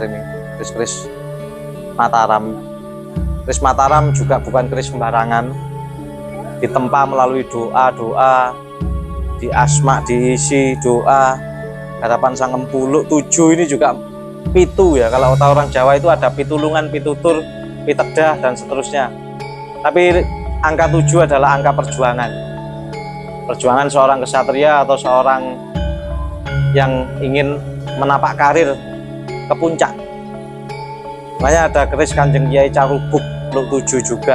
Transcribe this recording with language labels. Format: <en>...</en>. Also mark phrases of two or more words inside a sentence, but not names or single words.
<id>Ini keris Mataram. Keris Mataram juga bukan keris sembarangan, ditempa melalui doa, di asma diisi doa, harapan sang empu. 7 ini juga pitu ya, kalau orang Jawa itu ada pitulungan, pitutur, pitedah dan seterusnya. Tapi angka 7 adalah angka perjuangan seorang kesatria atau seorang yang ingin menapak karir ke puncak. Makanya ada keris Kanjeng Kiai Carubuk Luk 7 juga.</id>